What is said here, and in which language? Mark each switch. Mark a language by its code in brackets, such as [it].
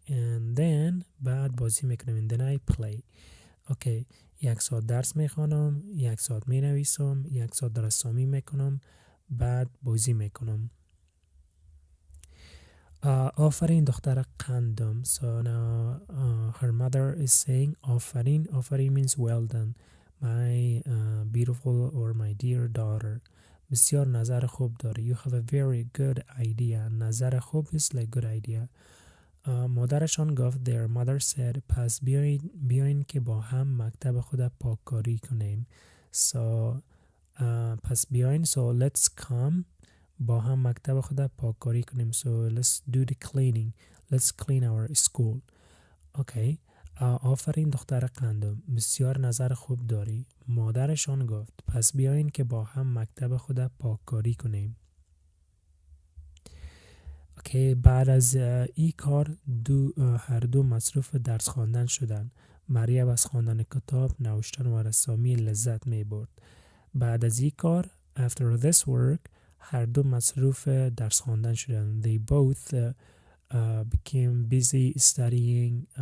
[en] And then [fa] بعد بازی میکنم. [en] And then I play. Okay. [fa] یک ساعت درس میخوانم، یک ساعت می نویسم، یک ساعت رسامی میکنم، بعد بازی میکنم. آفرین دختر قندم. [en] So now her mother is saying آفرین. آفرین means well done. My beautiful or my dear daughter. [fa] بسیار نظر خوب داری. [en] You have a very good idea. [fa] نظر خوب [en] is like good idea. [fa] مادرشان گفت [en] their mother said [fa] پس بیاین که با هم مکتب خود پاککاری کنیم. [en] So [fa] پس بیاین. [en] So let's come. [fa] با هم مکتب خود پاککاری کنیم. [en] So let's do the cleaning. Let's clean our school. Okay. [fa] آفرین دختر قندم. بسیار نظر خوب داری. مادرشان گفت پس بیاین که با هم مکتب خود پاککاری کنیم. که بعد از این کار هر دو مصروف درس خواندن شدند. مریم از خواندن کتاب، نوشتن و رسامی لذت می برد. بعد از این کار [en] after this work [fa] هر دو مصروف درس خواندن شدند. [en] They both became busy studying.